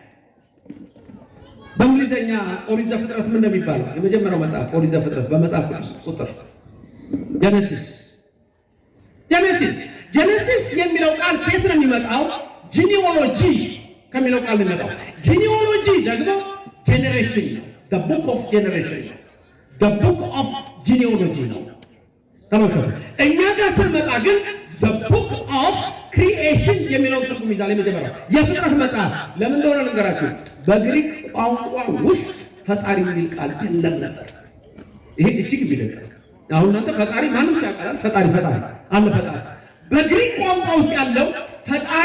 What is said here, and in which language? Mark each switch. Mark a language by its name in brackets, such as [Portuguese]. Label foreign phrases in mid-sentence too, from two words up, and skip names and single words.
[Amharic] በእንግሊዝኛ ኦሪት ዘፍጥረት ምን እንደሚባለው የመጀመሪያው መጽሐፍ ኦሪት ዘፍጥረት በመጽሐፍ ቅዱስ ቁጥር ጄኔሲስ የሚለው ቃል ከየት ነው የሚመጣው? ጂኒኦሎጂ ከሚለው ቃል ነው የሚመጣው። ጂኒኦሎጂ ደግሞ ጄኔሬሽን ነው። [English] the book of generation [Amharic] ነው። [English] the book of genealogy [Amharic] ነው። ተመልከቱ። እኛ ጋር ስንመጣ ግን [English] the book of creation [Amharic] የሚለውን ትርጉም ይዛል። የመጀመሪያው የፍጥረት መጽሐፍ ለምን እንደሆነ ልንገራችሁ። በግሪክ ቋንቋ ውስጥ ፈጣሪ የሚል ቃል የለም ነበር። ይሄ እጅግ ቢደንቅ። አሁን እናንተ ፈጣሪ ማንም ሲያቀራል ፈጣሪ አለ ፈጣሪ። በግሪክ ቋንቋ ውስጥ ያለው ፈጣሪ